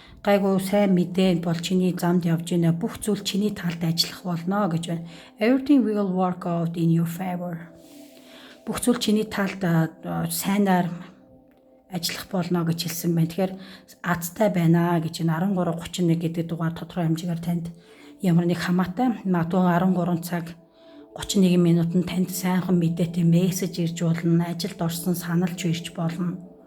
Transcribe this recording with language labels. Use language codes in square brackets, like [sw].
[mn] Гайгүй сайн мэдээ бол чиний замд явж байна. Бүх зүйл чиний талд ажиллах болно гэж байна. [en] Everything will work out in your favor. [mn] Бүх зүйл чиний талд сайнаар ажиллах болно гэж хэлсэн байна. Тэгэхээр азтай байна гэж энэ 13:31 гэдэг дугаар тодорхой хэмжээгээр танд ямар нэг хамаатай магадгүй 13 цаг 31 минутанд танд сайхан мэдээтэй мессеж ирж болно, ажилд орсон саналж ирж болно.